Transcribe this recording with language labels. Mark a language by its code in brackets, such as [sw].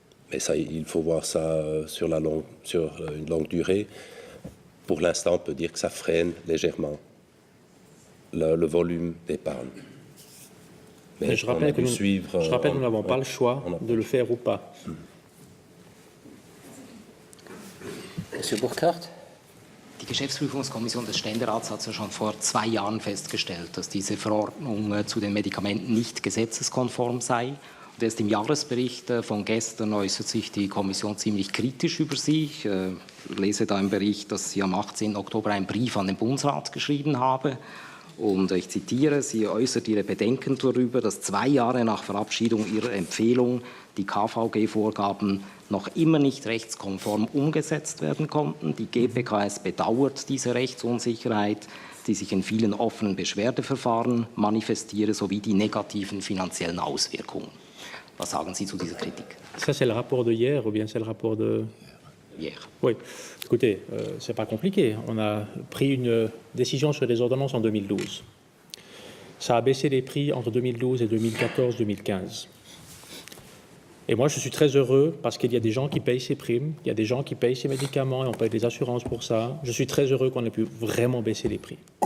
[fr] Mais ça, il faut voir ça sur une longue durée. Pour l'instant, on peut dire que ça freine légèrement le volume d'épargne. Mais je rappelle que nous n'avons pas le choix de le faire ou pas. Monsieur Burkhardt. [de] Die Geschäftsprüfungskommission des Ständerats hat ja schon vor 2 Jahren festgestellt, dass diese Verordnung zu den Medikamenten nicht gesetzeskonform sei. Und erst im Jahresbericht von gestern äußert sich die Kommission ziemlich kritisch über sie. Ich lese da im Bericht, dass sie am 18. Oktober einen Brief an den Bundesrat geschrieben habe. Und ich zitiere, sie äußert ihre Bedenken darüber, dass 2 Jahre nach Verabschiedung ihrer Empfehlung die KVG-Vorgaben noch immer nicht rechtskonform umgesetzt werden konnten. Die GPKS bedauert diese Rechtsunsicherheit, die sich in vielen offenen Beschwerdeverfahren manifestiere, sowie die negativen finanziellen Auswirkungen. Was sagen Sie zu dieser Kritik? [fr] Ça, c'est le rapport de hier ou bien c'est le rapport de... Hier. Oui. Écoutez, c'est pas compliqué. On a pris une décision sur les ordonnances en 2012. Ça a baissé les prix entre 2012 et 2014-2015. Et moi, je suis très heureux parce qu'il y a des gens qui payent ces primes, il y a des gens qui payent ces médicaments et on paye des assurances pour ça. Je suis très heureux qu'on ait pu vraiment baisser les prix.